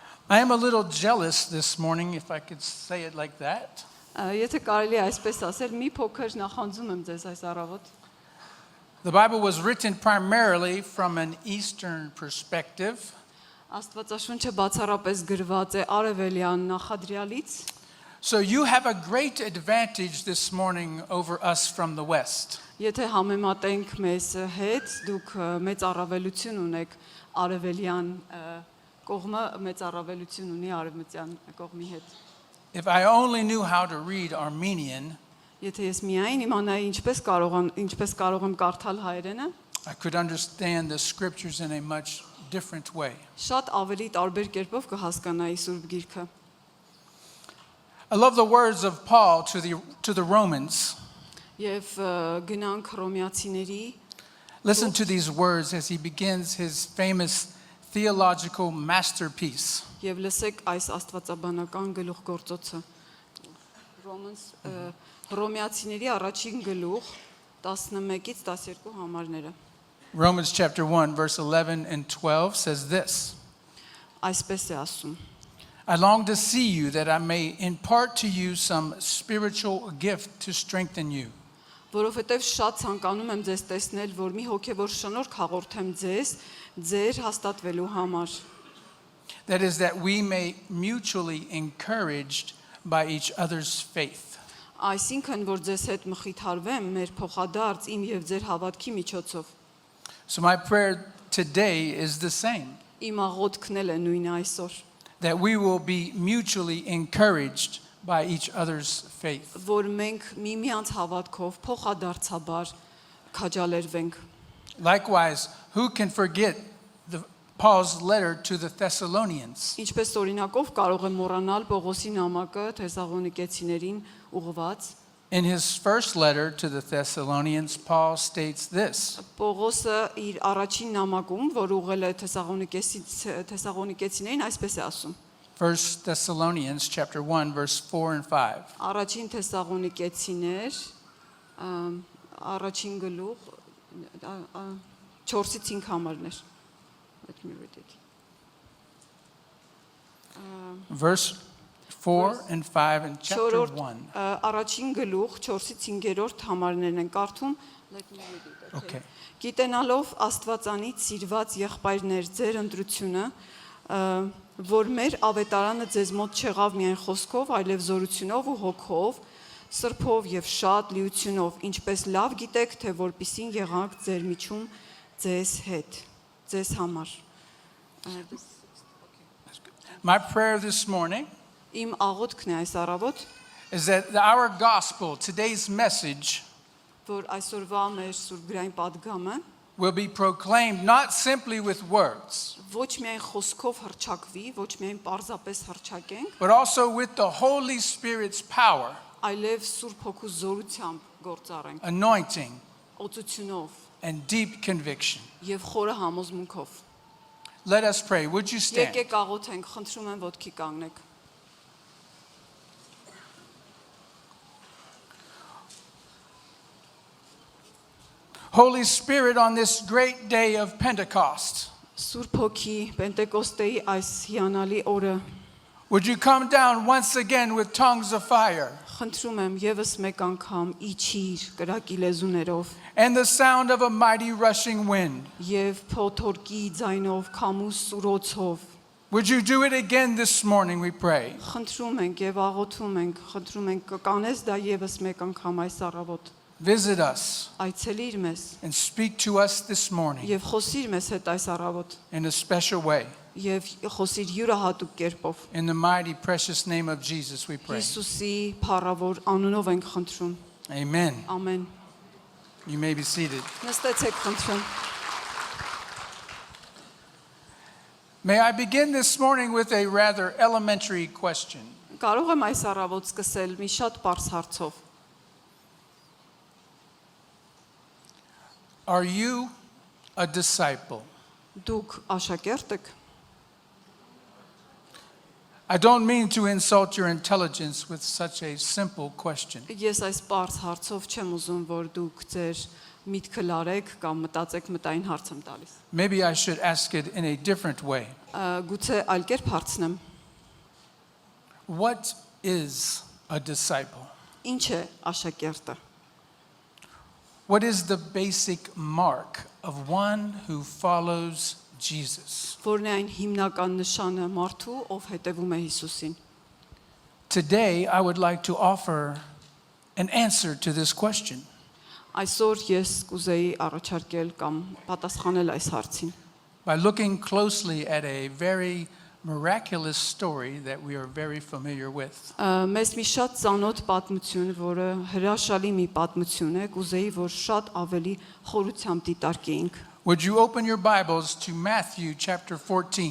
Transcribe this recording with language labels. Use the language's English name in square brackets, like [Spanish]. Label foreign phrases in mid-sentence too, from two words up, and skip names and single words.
[English] I am a little jealous this morning, if I could say it like that. [Armenian] Եթե կարելի է այսպես ասել, մի փոքր նախանձում եմ ձեզ այս առավոտ։ [English] The Bible was written primarily from an Eastern perspective. [Armenian] Աստվածաշունչը բացառապես գրված է արևելյան նախադրյալից։ [English] So you have a great advantage this morning over us from the West. [Armenian] Եթե համեմատենք մեզ հետ, դուք մեծ առավելություն ունեք արևելյան կողմը, մեծ առավելություն ունի արևմտյան կողմի հետ։ [English] If I only knew how to read Armenian, [Armenian] Եթե ես միայն իմանայի ինչպես կարող եմ կարդալ հայերենը, [English] I could understand the scriptures in a much different way. [Armenian] շատ ավելի տարբեր կերպով կհասկանայի Սուրբ Գիրքը։ [English] I love the words of Paul to the Romans. [Armenian] Եվ գնանք Հռոմեացիների, [English] Listen to these words as he begins his famous theological masterpiece. [Armenian] եւ լսեք այս աստվածաբանական գլուխգործոցը։ Հռոմեացիների առաջին գլուխ 11-ից 12 համարները։ [English] Romans chapter 1 verse 11 and 12 says this. [Armenian] Այսպես է ասում. [English] I long to see you that I may impart to you some spiritual gift to strengthen you. [Armenian] Որովհետև շատ ցանկանում եմ ձեզ տեսնել, որ մի հոգևոր շնորհք հաղորդեմ ձեր հաստատվելու համար։ [English] That is that we may mutually encouraged by each other's faith. [Armenian] Այսինքն, որ ձեզ հետ մխիթարվեմ մեր փոխադարձ իմ եւ ձեր հավատքի միջոցով։ [English] So my prayer today is the same. [Armenian] Իմ աղոթքն էլ է նույնը այսօր։ [English] That we will be mutually encouraged by each other's faith. [Armenian] Որ մենք միմյանց հավատքով փոխադարձաբար քաջալերվենք։ [English] Likewise, who can forget Paul's letter to the Thessalonians? [Armenian] Ինչպես օրինակով կարող եմ մոռանալ Պողոսի նամակը Թեսաղոնիկեցիներին ուղղված։ [English] In his first letter to the Thessalonians, Paul states this. [Armenian] Պողոսը իր առաջին նամակում, որ ուղղել է Թեսաղոնիկեցիներին, այսպես է ասում. [English] 1 Thessalonians chapter 1 verse 4 and 5. [Armenian] Առաջին Թեսաղոնիկեցիներ, առաջին գլուխ 4-ից 5 համարներ։ [English] Let me read it. Verse 4 and 5 in chapter 1. [Armenian] Առաջին գլուխ 4-ից 5-րդ համարներն են կարդում։ [English] Let me read it. Okay. [Armenian] Գիտենալով Աստվածանից սիրված եղբայրներ ձեր ընտրությունը, որ մեր ավետարանը ձեզ մոտ չեղավ միայն խոսքով, այլև զորությունով ու հոգով, սրբով եւ շատ լիությունով, ինչպես լավ գիտեք, թե որպիսին եղանք ձեր միջում ձեզ հետ, ձեզ համար։ [English] My prayer this morning [Armenian] Իմ աղոթքն է այս առավոտ, [English] is that our gospel, today's message, [Armenian] որ այսօրվա մեր սուրբգրային падգամը [English] will be proclaimed not simply with words, [Armenian] ոչ միայն խոսքով հռչակվի, ոչ միայն պարզապես հռչակենք, [English] but also with the Holy Spirit's power, [Armenian] այլև Սուրբ Հոգու զորությամբ գործառենք, [English] anointing, [Armenian] օծությունով [English] and deep conviction. [Armenian] եւ խորը համոզմունքով։ [English] Let us pray. Would you stand? [Armenian] Եկեք աղոթենք, խնդրում եմ ոտքի կանգնեք։ [English] Holy Spirit, on this great day of Pentecost, [Armenian] Սուրբ Հոգի Պենտեկոստեի այս հիանալի օրը [English] would you come down once again with tongues of fire [Armenian] խնդրում եմ եւս մեկ անգամ իջիր կրակի լեզուներով [English] and the sound of a mighty rushing wind? [Armenian] եւ փոթորկի ձայնով քամու սուրոցով [English] Would you do it again this morning, we pray? [Armenian] խնդրում ենք եւ աղոթում ենք կանես դա եւս մեկ անգամ այս առավոտ [English] Visit us [Armenian] այցելիր մեզ [English] and speak to us this morning [Armenian] եւ խոսիր մեզ հետ այս առավոտ [English] in a special way. [Armenian] եւ խոսիր յուրահատուկ կերպով [English] In the mighty, precious name of Jesus, we pray. [Armenian] Հիսուսի փառավոր անունով ենք խնդրում [English] Amen. [Armenian] ամեն [English] You may be seated. [Armenian] նստեցեք խնդրում [English] May I begin this morning with a rather elementary question. [Armenian] Կարող եմ այս առավոտ սկսել մի շատ པարզ հարցով [English] Are you a disciple? [Armenian] Դուք աշակերտ եք [English] I don't mean to insult your intelligence with such a simple question. [Armenian] Ես այս པարզ հարցով չեմ ուզում որ դուք ձեր միտքը լարեք կամ մտածեք մտային հարց եմ տալիս [English] Maybe I should ask it in a different way. [Armenian] Գուցե այլ կերպ հարցնեմ [English] What is a disciple? [Armenian] Ինչ է աշակերտը։ [English] What is the basic mark of one who follows Jesus? [Armenian] Որն է այն հիմնական նշանը մարդու, ով հետևում է Հիսուսին։ [English] Today, I would like to offer an answer to this question. [Armenian] Այսօր ես կուզեի առաջարկել կամ պատասխանել այս հարցին։ [English] By looking closely at a very miraculous story that we are very familiar with. [Armenian] Մեզ մի շատ ծանոթ պատմություն, որը հրաշալի մի պատմություն է, կուզեի, որ շատ ավելի խորությամբ դիտարկեինք։ [English] Would you open your Bibles to Matthew chapter 14?